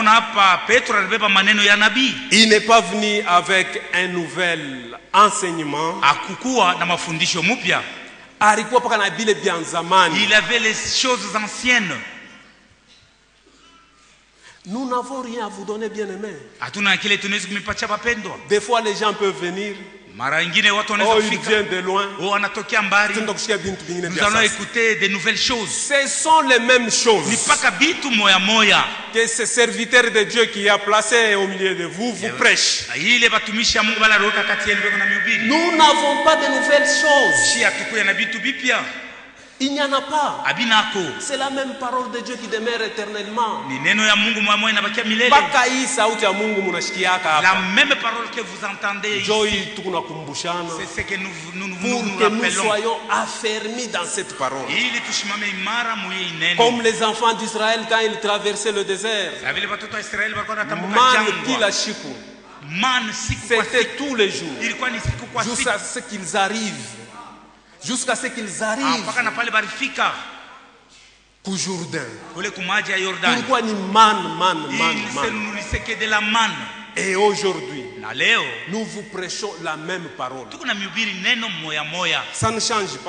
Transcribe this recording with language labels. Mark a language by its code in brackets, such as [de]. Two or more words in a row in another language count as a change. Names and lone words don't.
[fr] Il n'est pas venu avec un nouvel enseignement. Il avait les choses anciennes. Nous n'avons rien à vous donner, bien-aimés. [sw] Hatuna kile tunaweza kumipatia wapendwa. [fr] Des fois les gens peuvent venir. [sw] Mara nyingine watu wanaweza kufika. [fr] Oh, ils viennent de loin. [sw] Oh, anatokea mbali. [fr] Nous allons écouter de nouvelles choses. Ce sont les mêmes choses. [sw] Ni paka bitu moya moya. [fr] Que ce serviteur de Dieu qui a placé au milieu de vous prêche. [sw] Ile batumishi ya Mungu bala roka kati yenu beko na mhubiri. [fr] Nous n'avons pas de nouvelles choses. [sw] Si atukuya na bitu bipya. [fr] Il n'y en a pas. [sw] Abinako. [fr] C'est la même parole de Dieu qui demeure éternellement. [sw] Ni neno ya Mungu moya moya inabakia milele. Baka hii sauti ya Mungu mnashikiaka hapa. [fr] La même parole que vous entendez ici. [sw] Joy tunakumbushana. [fr] C'est ce que nous pour que nous soyons affermis dans cette parole. [sw] Ili tushimame imara mu hii neno. [fr] Comme les enfants d'Israël quand ils traversaient le désert. [sw] Vile watoto wa Israeli walikuwa wanatambuka jangwa. Man kila siku. Man siku kwa siku. [fr] C'était tous les jours. [sw] Ilikuwa ni siku kwa siku. [fr] Jusqu'à ce qu'ils arrivent. Jusqu'à ce qu'ils arrivent au Jourdain. [sw] Pourquoi ni man. [fr] Que de la manne. Et aujourd'hui, nous vous prêchons la même parole. Ça ne change pas.